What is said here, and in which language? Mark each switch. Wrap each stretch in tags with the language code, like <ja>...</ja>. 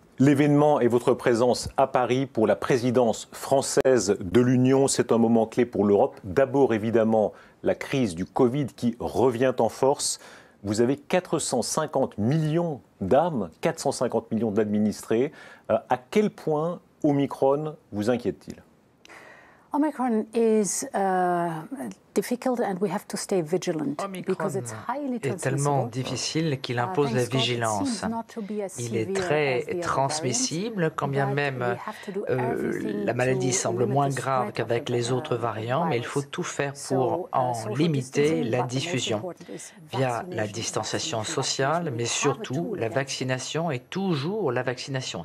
<fr>L'événement et votre présence à Paris pour la présidence française de l'Union, c'est un moment clé pour l'Europe. D'abord, évidemment, la crise du Covid qui revient en force. Vous avez 450 millions d'âmes, 450 millions d'administrés. À quel point Omicron vous inquiète-t-il ?</fr> <en>Omicron is difficult and we have to stay vigilant because it's highly</en> <fr>est tellement difficile qu'il impose la vigilance. Il est très transmissible, quand bien même la maladie semble moins grave qu'avec les autres variants, mais il faut tout faire pour en limiter la diffusion via la distanciation sociale, mais surtout la vaccination et toujours la vaccination.</fr>